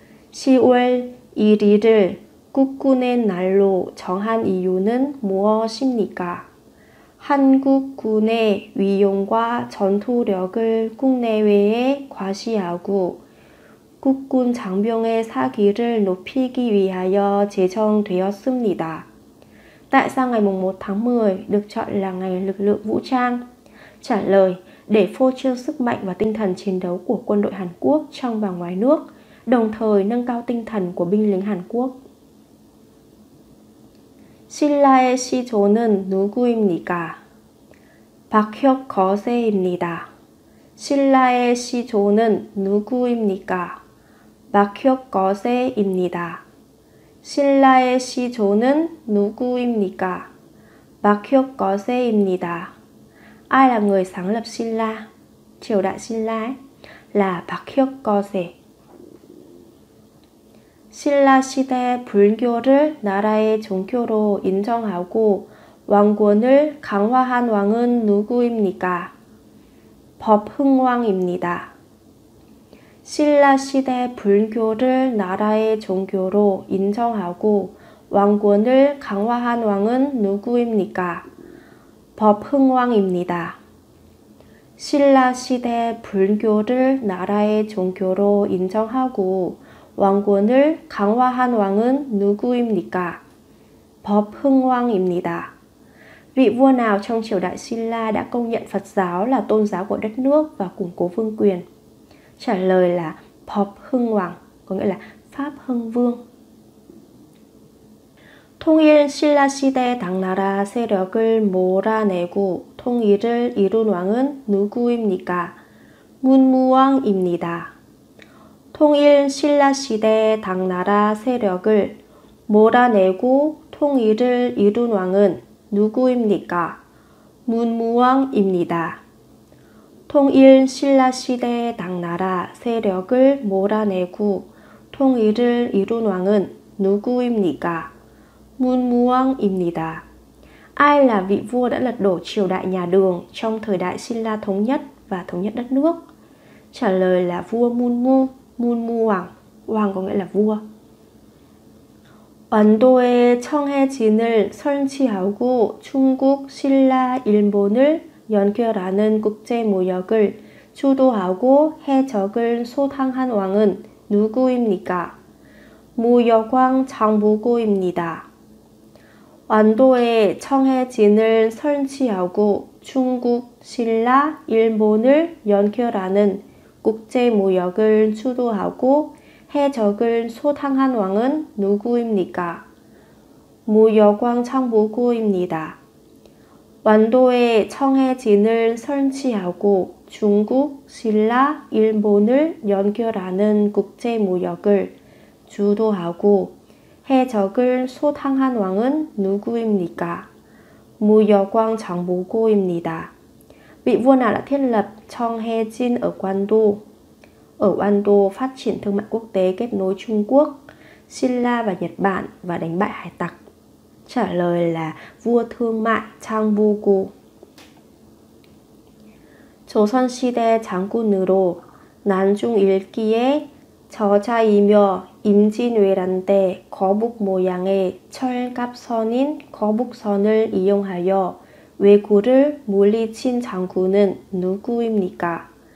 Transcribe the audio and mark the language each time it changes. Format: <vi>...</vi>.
<ko>10월 1일을 국군의 날로 정한 이유는 무엇입니까? 한국군의 위용과 전투력을 국내외에 과시하고 국군 장병의 사기를 높이기 위하여 제정되었습니다.</ko> <vi>Tại sao ngày 1 tháng 10 được chọn là ngày lực lượng vũ trang? Trả lời, để phô trương sức mạnh và tinh thần chiến đấu của quân đội Hàn Quốc trong và ngoài nước, đồng thời nâng cao tinh thần của binh lính Hàn Quốc.</vi> <ko>신라의 시조는 누구입니까? 박혁거세입니다. 신라의 시조는 누구입니까? 박혁거세입니다. 신라의 시조는 누구입니까? 박혁거세입니다.</ko> <vi>Ai là người sáng lập 신라? Triều đại 신라 ấy, là 박혁거세.</vi> <ko>신라 시대 불교를 나라의 종교로 인정하고 왕권을 강화한 왕은 누구입니까? 법흥왕입니다. 신라 시대 불교를 나라의 종교로 인정하고 왕권을 강화한 왕은 누구입니까? 법흥왕입니다. 신라 시대 불교를 나라의 종교로 인정하고 왕권을 강화한 왕은 누구입니까? 법흥왕입니다.</ko> <vi>Vị vua nào trong triều đại Silla đã công nhận Phật giáo là tôn giáo của đất nước và củng cố vương quyền? Trả lời là Pháp Hưng Hoàng, có nghĩa là Pháp Hưng Vương.</vi> <ko>통일 신라 시대 당나라 세력을 몰아내고 통일을 이룬 왕은 누구입니까? 문무왕입니다. 통일 신라 시대 당나라 세력을 몰아내고 통일을 이룬 왕은 누구입니까? 문무왕입니다. 통일 신라 시대 당나라 세력을 몰아내고 통일을 이룬 왕은 누구입니까? 문무왕입니다.</ko> <vi>Ai là vị vua đã lật đổ triều đại nhà Đường trong thời đại Silla thống nhất và thống nhất đất nước? Trả lời là vua Munmu, Munmu Hoàng. Hoàng có nghĩa là vua.</vi> <ko>완도에 청해진을 설치하고 중국 신라 일본을 연결하는 국제무역을 주도하고 해적을 소탕한 왕은 누구입니까? 무역왕 장보고입니다. 완도에 청해진을 설치하고 중국, 신라, 일본을 연결하는 국제무역을 주도하고 해적을 소탕한 왕은 누구입니까? 무역왕 장보고입니다. 완도에 청해진을 설치하고 중국, 신라, 일본을 연결하는 국제무역을 주도하고 해적을 소탕한 왕은 누구입니까? 무역왕 장보고입니다.</ko> <vi>Vị vua nào đã thiết lập Cheonggyejin ở Quan Đô? Ở Quan Đô phát triển thương mại quốc tế kết nối Trung Quốc, Silla và Nhật Bản và đánh bại hải tặc. Trả lời là vua thương mại 장보고.</vi> <ko>조선시대 장군으로 난중 일기에 저자이며 임진왜란 때 거북 모양의 철갑선인 거북선을 이용하여 왜구를 물리친 장군은 누구입니까?</ko>